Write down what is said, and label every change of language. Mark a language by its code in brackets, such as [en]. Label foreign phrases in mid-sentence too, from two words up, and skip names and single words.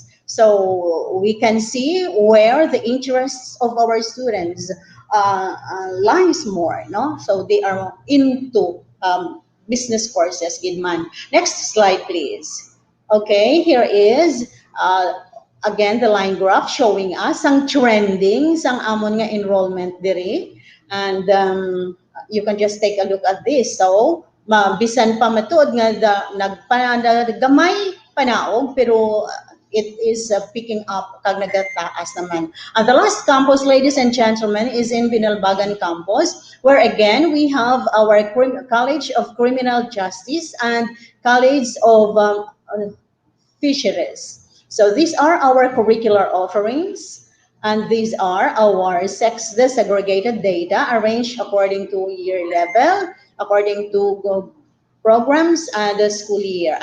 [en] So we can see where the interests of our students lies more, no? So they are into business courses, Gidman. Next slide, please. Okay, here is again the line graph showing us [hil] ang trending sang amon nga enrollment diri. [en] And you can just take a look at this. [hil] So bisan pa matuod nga naggamay panaog, pero [en] it is picking up [hil] kag nagataas naman. [en] And the last campus, ladies and gentlemen, is in Binalbagan campus, where again we have our College of Criminal Justice and College of Fisheries. So these are our curricular offerings, and these are our sex desegregated data arranged according to year level, according to programs and the school year.